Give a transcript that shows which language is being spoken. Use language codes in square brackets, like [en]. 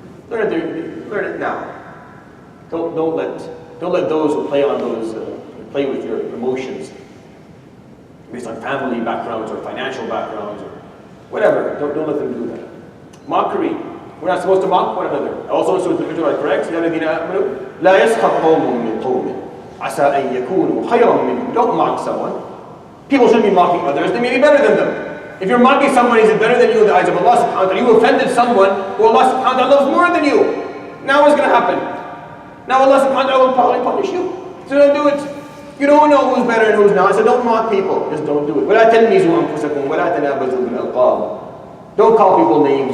[en] Learn it now. Don't let those who play with your emotions based on family backgrounds or financial backgrounds or whatever. Don't let them do that. Mockery. We're not supposed to mock one another. Also, so the Israelites, correct? [ar] لا يسخر قوم من قوم عسى أن يكونوا خيرا منهم. [en] Don't mock someone. People shouldn't be mocking others. They may be better than them. If you're mocking someone, is it better than you in the eyes of Allah subhanahu wa ta'ala? You offended someone who Allah subhanahu wa ta'ala loves more than you. Now what's going to happen? Now Allah subhanahu wa ta'ala will probably punish you. So don't do it. You don't know who's better and who's not. So don't mock people. Just don't do it. [ar] وَلَا تَلْمِزُوا أَنفُسَكُمْ وَلَا تَنَابَزُوا بِالْأَلْقَابِ. [en] Don't call people names.